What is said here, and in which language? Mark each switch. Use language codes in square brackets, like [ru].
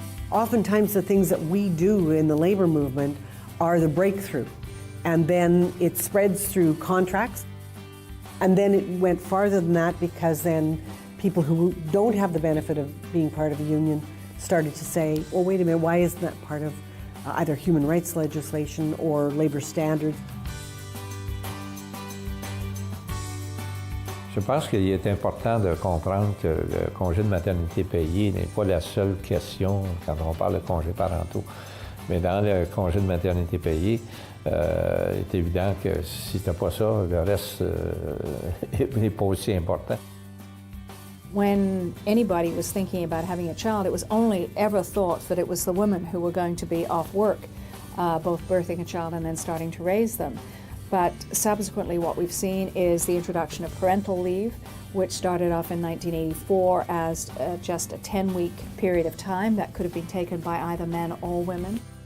[en] Oftentimes the things that we do in the labor movement are the breakthrough, and then it spreads through contracts, and then it went farther than that because then people who don't have the benefit of being part of a union started to say, well, wait a minute, why isn't that part of either human rights legislation or labor standards? [fr] Je pense qu'il est important de comprendre que le congé de maternité payé n'est pas la seule question quand on parle de congés parentaux. Mais dans le congé de maternité payé, il est évident que si tu n'as pas ça, le reste n'est pas aussi important. [en] When anybody was thinking about having a child, it was only ever thought that it was the women who were going to be off work, both birthing a child and then starting to raise them. But subsequently what we've seen is the introduction of parental leave, which started off in 1984 as just a 10-week period of time that could have been taken by either men or women.